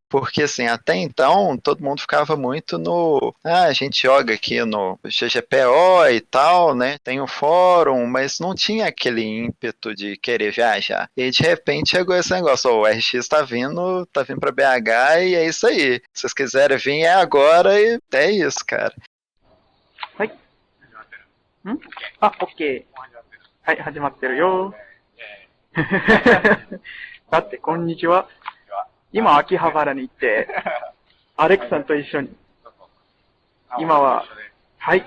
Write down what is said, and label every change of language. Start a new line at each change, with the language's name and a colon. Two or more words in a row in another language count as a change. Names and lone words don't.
Portuguese: Porque assim, até então todo mundo ficava muito no a gente joga aqui no GGPO e tal, né? Tem o fórum, mas não tinha aquele ímpeto de querer viajar. E de repente chegou esse negócio, o RX tá vindo para BH e é isso aí. Se vocês quiserem vir é agora e é isso, cara.
Japanese: はい。OK。はい、始まってるよ。だって、こんにちは。今、秋葉原に行って、アレックさんと一緒に。今は、はい。